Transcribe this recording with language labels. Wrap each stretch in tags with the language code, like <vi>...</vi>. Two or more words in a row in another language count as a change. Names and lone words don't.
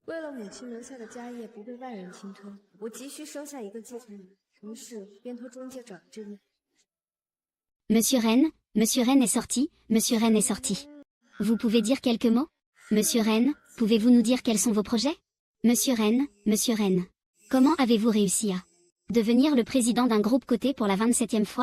<zh>为了母亲留下的家业不被外人侵吞，我急需生下一个继承人，于是便托中介找了这位。</zh> <fr>Monsieur Rennes est sorti, Monsieur Rennes est sorti. Vous pouvez dire quelques mots? Monsieur Rennes, pouvez-vous nous dire quels sont vos projets? Monsieur Rennes, comment avez-vous réussi à devenir le président d'un groupe coté pour la 27e fois?</fr>